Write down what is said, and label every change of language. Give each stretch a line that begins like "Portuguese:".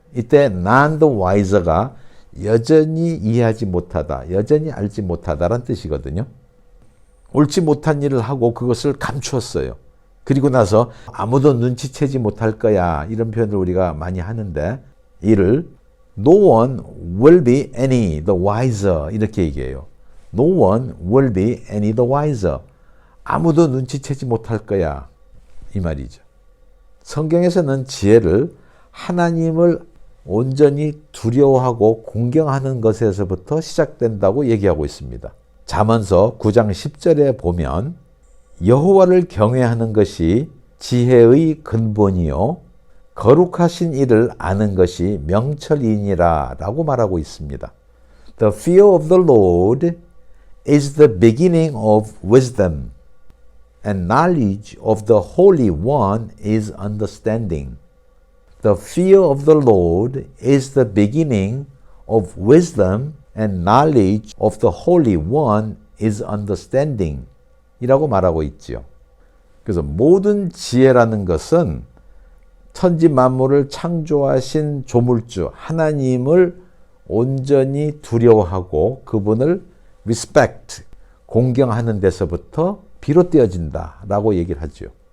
Korean: 이때 none the wiser가 여전히 이해하지 못하다, 여전히 알지 못하다라는 뜻이거든요. 옳지 못한 일을 하고 그것을 감추었어요. 그리고 나서 아무도 눈치채지 못할 거야 이런 표현을 우리가 많이 하는데 이를
English: No one will be any the wiser
Korean: 이렇게 얘기해요.
English: No one will be any the wiser.
Korean: 아무도 눈치채지 못할 거야 이 말이죠. 성경에서는 지혜를 하나님을 온전히 두려워하고 공경하는 것에서부터 시작된다고 얘기하고 있습니다. 잠언서 9장 10절에 보면 여호와를 경외하는 것이 지혜의 근본이요 거룩하신 이를 아는 것이 명철이니라 라고 말하고 있습니다.
English: The fear of the Lord is the beginning of wisdom, and knowledge of the Holy One is understanding. The fear of the Lord is the beginning of wisdom, and knowledge of the Holy One is understanding.
Korean: 이라고 말하고 있지요. 그래서 모든 지혜라는 것은 천지 만물을 창조하신 조물주 하나님을 온전히 두려워하고 그분을 respect, 공경하는 데서부터 비롯되어진다라고 얘기를 하죠.